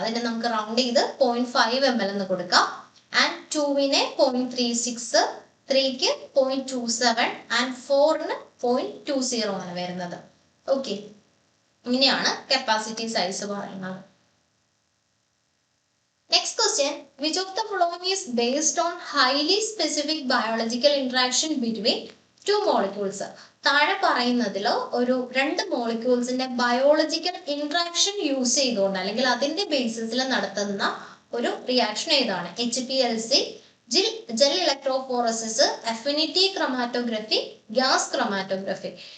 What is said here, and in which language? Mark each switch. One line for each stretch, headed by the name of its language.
Malayalam: അതിനെ നമുക്ക് റൗണ്ട് ചെയ്ത് 0.5 ml എന്ന് കൊടുക്കാം. ആൻഡ് 2-ന് 0.36, 3-ക്ക് 0.27 ആൻഡ് 4-ന് 0.20 ആണ് വരുന്നത്. ഓക്കെ, ഇങ്ങനെയാണ് കപ്പാസിറ്റി സൈസ് പറയുന്നത്.
English: Next question, which of the following is based on highly specific biological interaction between two molecules?
Malayalam: താഴെ പറയുന്നതിൽ ഒരു രണ്ട് മോളിക്യൂൾസിന്റെ ബയോളജിക്കൽ ഇന്ററാക്ഷൻ യൂസ് ചെയ്തുകൊണ്ട് അല്ലെങ്കിൽ അതിന്റെ ബേസിസിൽ നടത്തുന്ന ഒരു റിയാക്ഷൻ ഏതാണ്? HPLC, gel electrophoresis, affinity chromatography, gas chromatography.